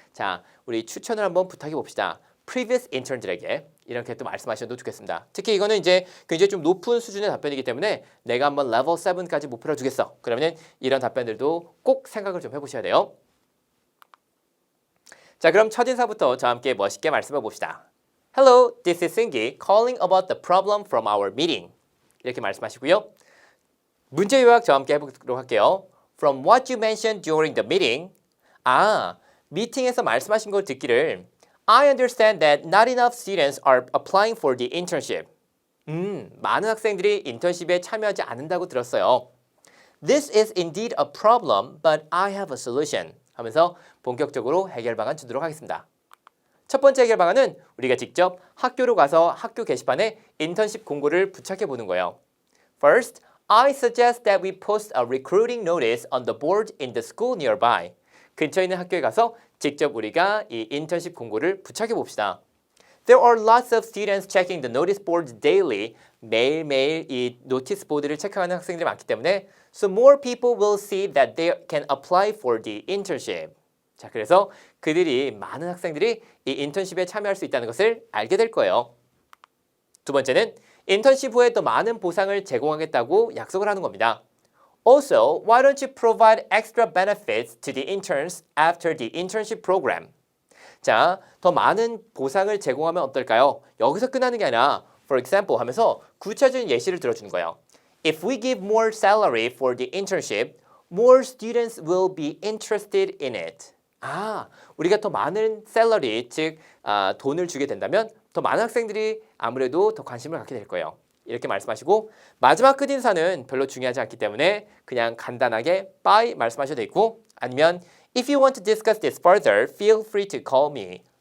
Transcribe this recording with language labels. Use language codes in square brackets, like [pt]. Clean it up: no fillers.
[ko] 자, 우리 추천을 한번 부탁해 봅시다. previous intern들에게 이렇게 또 말씀하셔도 좋겠습니다. 특히 이거는 이제 굉장히 좀 높은 수준의 답변이기 때문에 내가 한번 level 7까지 목표를 주겠어. 그러면 이런 답변들도 꼭 생각을 좀 해보셔야 돼요. 자, 그럼 첫인사부터 저와 함께 멋있게 말씀해 봅시다. [en] Hello, this is Singi calling about the problem from our meeting. [ko] 이렇게 말씀하시고요. 문제 요약 저와 함께 해보도록 할게요. [en] From what you mentioned during the meeting. [ko] 미팅에서 말씀하신 걸 듣기를 [en] I understand that not enough students are applying for the internship. [ko] 많은 학생들이 인턴십에 참여하지 않는다고 들었어요. [en] This is indeed a problem, but I have a solution. [ko] 하면서 본격적으로 해결 방안 주도록 하겠습니다. 첫 번째 해결 방안은 우리가 직접 학교로 가서 학교 게시판에 인턴십 공고를 부착해 보는 거예요. [en] First, I suggest that we post a recruiting notice on the board in the school nearby. [ko] 근처에 있는 학교에 가서 직접 우리가 이 인턴십 공고를 부착해 봅시다. [en] There are lots of students checking the notice board daily. [ko] 매일매일 이 노티스 보드를 체크하는 학생들이 많기 때문에 [en] So more people will see that they can apply for the internship. [ko] 자, 그래서 그들이 많은 학생들이 이 인턴십에 참여할 수 있다는 것을 알게 될 거예요. 두 번째는 인턴십 후에 더 많은 보상을 제공하겠다고 약속을 하는 겁니다. [en] Also, why don't you provide extra benefits to the interns after the internship program? [ko] 자, 더 많은 보상을 제공하면 어떨까요? 여기서 끝나는 게 아니라 [en] for example [ko] 하면서 구체적인 예시를 들어주는 거예요. [en] If we give more salary for the internship, more students will be interested in it. [ko] 우리가 더 많은 샐러리, 즉 돈을 주게 된다면 더 많은 학생들이 아무래도 더 관심을 갖게 될 거예요. 이렇게 말씀하시고 마지막 끝인사는 별로 중요하지 않기 때문에 그냥 간단하게 bye 말씀하셔도 되고 아니면 [en] If you want to discuss this further, feel free to call me.